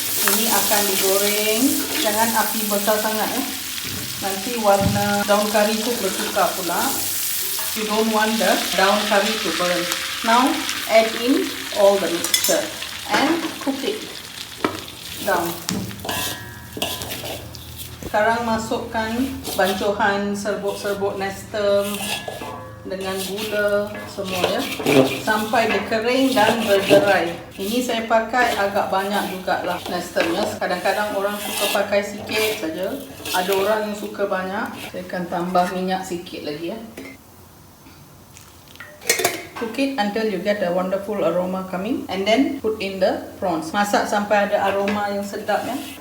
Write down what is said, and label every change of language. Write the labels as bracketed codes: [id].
[ms] Ini akan digoreng, jangan api besar sangat ya. Nanti warna daun kari itu bertukar pula. [en] You don't want the daun kari to burn. Now add in all the mixture and cook it down. [ms] Sekarang masukkan bancuhan serbuk-serbuk nestem dengan gula semua ya, sampai dia kering dan bergerai. Ini saya pakai agak banyak jugalah nestemnya. Kadang-kadang orang suka pakai sikit saja, ada orang yang suka banyak. Saya akan tambah minyak sikit lagi ya. [en] Cook it until you get a wonderful aroma coming and then put in the prawns. [ms] Masak sampai ada aroma yang sedap ya.